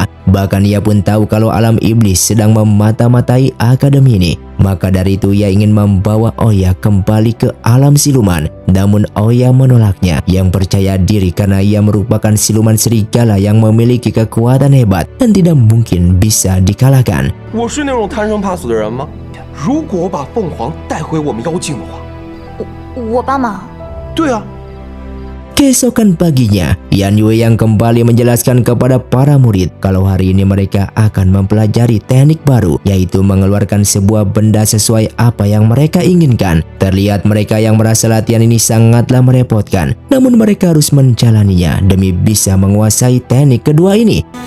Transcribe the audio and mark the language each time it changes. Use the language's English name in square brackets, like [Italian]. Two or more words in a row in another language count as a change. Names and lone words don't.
[Indonesian] Bahkan ia pun tahu kalau alam iblis sedang memata-matai akademi ini. Maka dari itu ia ingin membawa Aoya kembali ke alam siluman. Namun Aoya menolaknya yang percaya diri karena ia merupakan siluman serigala yang memiliki kekuatan hebat dan tidak mungkin bisa dikalahkan. [Chinese] 我是那种贪生怕死的人吗？如果我把凤凰带回我们妖境的话，我帮忙。对啊。 [Indonesian] Keesokan paginya, Yan Yue yang kembali menjelaskan kepada para murid kalau hari ini mereka akan mempelajari teknik baru, yaitu mengeluarkan sebuah benda sesuai apa yang mereka inginkan. Terlihat mereka yang merasa latihan ini sangatlah merepotkan, namun mereka harus menjalaninya demi bisa menguasai teknik kedua ini.